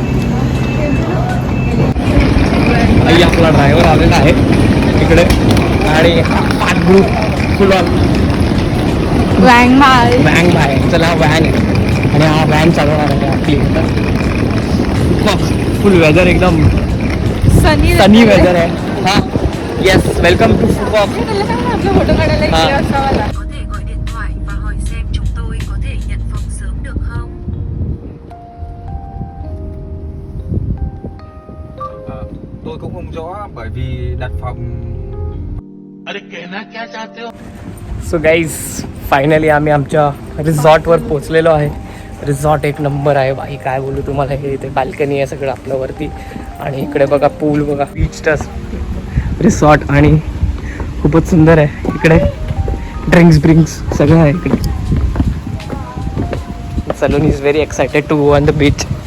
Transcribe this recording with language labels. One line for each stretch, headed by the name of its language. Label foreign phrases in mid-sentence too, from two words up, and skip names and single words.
Marathi: आपला ड्रायव्हर आलेला आहे इकडे आणि हा पाच ग्रुप
English: full on
Marathi: वॅन बाय. चला हा वॅन आहे आणि हा वॅन चालवणार आहे आपली.
English: full weather
Marathi: एकदम
English: sunny weather
Marathi: आहे.
English: हा yes welcome to Phu Quoc.
Marathi: फोटो काढायला हा.
Vietnamese: Có thể gọi điện thoại và hỏi xem chúng tôi có thể nhận phòng sớm được không? Tôi cũng không rõ bởi vì đặt phòng.
Hindi: अरे कहना क्या चाहते हो?
English: so guys
Marathi: फायनली आम्ही आमच्या रिसॉर्टवर पोचलेलो आहे. रिसॉर्ट एक नंबर आहे बाई, काय बोलू तुम्हाला. हे इथे बाल्कनी आहे सगळं आपल्यावरती आणि इकडे बघा पूल बघा. बीच टच रिसॉर्ट आणि खूपच सुंदर आहे. इकडे ड्रिंक्स सगळं आहे इकडे.
English: Saloni is very excited to go on the beach.